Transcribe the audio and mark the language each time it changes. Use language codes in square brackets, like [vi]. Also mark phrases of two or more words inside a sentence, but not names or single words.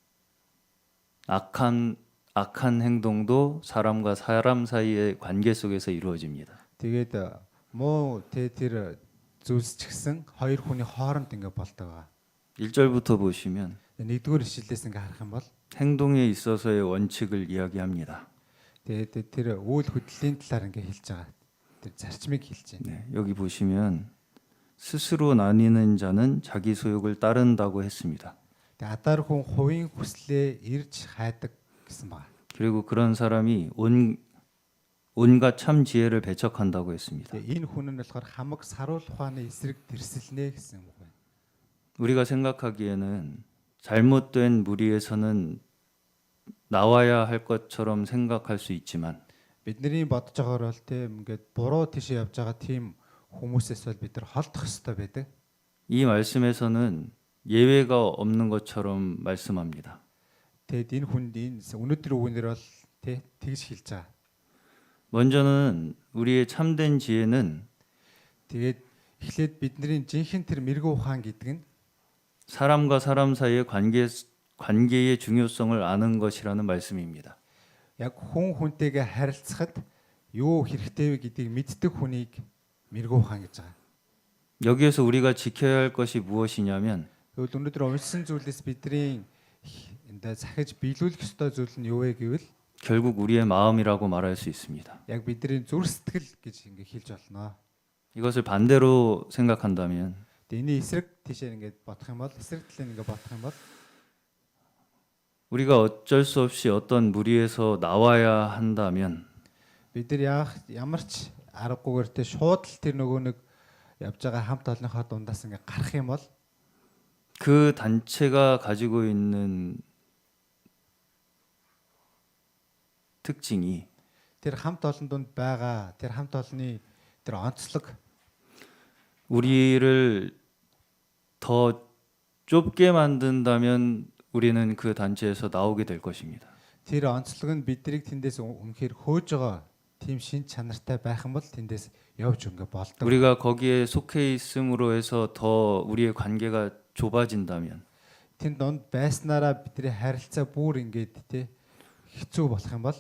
[ko] 악한 행동도 사람과 사람 사이의 관계 속에서 이루어집니다. [mn] Тэгээд муу тэр зүйлс ч гэсэн хоёр хүний хооронд ингэ болдог байгаа. [ko] 1절부터 보시면 [mn] Нэгдүгээр ишлэлээс ингэ харах юм бол [ko] 행동에 있어서의 원칙을 이야기합니다. [mn] тэгээд тэр үйл хөдлөлийн талаар ингэ хэлж байгаа. тэр зарчмыг хэлж байна. [ko] 네, 여기 보시면 스스로 나뉘는 자는 자기 소욕을 따른다고 했습니다. [mn] Тэгээ адаар хүн хувийн хүслээ ирж хайдаг гэсэн байна. [ko] 그리고 그런 사람이 온갖 참 지혜를 배척한다고 했습니다. [mn] Тэгээ энэ хүн нь болохоор хамаг саруул ухааны эсрэг тэрсэлнэ гэсэн үг байна. [ko] 우리가 생각하기에는 잘못된 무리에서는 나와야 할 것처럼 생각할 수 있지만 [mn] Бидний бодож байгаагаар бол тийм ингээд буруу тийшээ явж байгаа тийм хүмүүсээс бол бид нар холдох ёстой байдаг. [ko] 이 말씀에서는 예외가 없는 것처럼 말씀합니다. [mn] Тэгэд энэ хүнд энэ өнөөдөр үгнэр бол тэгж хэлж байгаа. [ko] 먼저는 우리의 참된 지혜는 [mn] Тэгээд эхлээд бидний жинхэнэ тэр мэрэгүү ухаан гэдэг нь [ko] 사람과 사람 사이의 관계의 중요성을 아는 것이라는 말씀입니다. [mn] яг хүн хүнтэйгээ харилцахад юу хэрэгтэй вэ гэдгийг мэддэг хүнийг мэрэгүү ухаан гэж байгаа. [ko] 여기에서 우리가 지켜야 할 것이 무엇이냐면 [mn] Тэгвэл өнөөдөр уншсан зүйлээс бидний энэ захиж биелүүлэх ёстой зүйл нь юу вэ гэвэл [ko] 결국 우리의 마음이라고 말할 수 있습니다. [mn] яг бидний зүрх сэтгэл гэж ингэ хэлж болно. [ko] 이것을 반대로 생각한다면 [mn] Тэгээ энэ эсрэг тийшээ ингээд бодох юм бол эсрэг талын ингээд бодох юм бол [ko] 우리가 어쩔 수 없이 어떤 무리에서 나와야 한다면 [mn] бид нар ямар ч аргагүйгээр тэ шууд л тэр нөгөө нэг явж байгаа хамт олонхоо дундаас ингээд гарах юм бол [ko] 그 단체가 가지고 있는 특징이 [mn] тэр хамт олон дунд байгаа тэр хамт олонний тэр онцлог [ko] 우리를 더 좁게 만든다면 우리는 그 단체에서 나오게 될 것입니다. [mn] тэр онцлог нь биднийг тэндээс үнэхээр хөөж байгаа тийм шин чанартай байх юм бол тэндээс явж өнгө болдог. [ko] 우리가 거기에 속해 있음으로 해서 더 우리의 관계가 좁아진다면 [mn] Тэнд донд байснараа бидний харилцаа бүр ингээд тэ хэцүү болох юм бол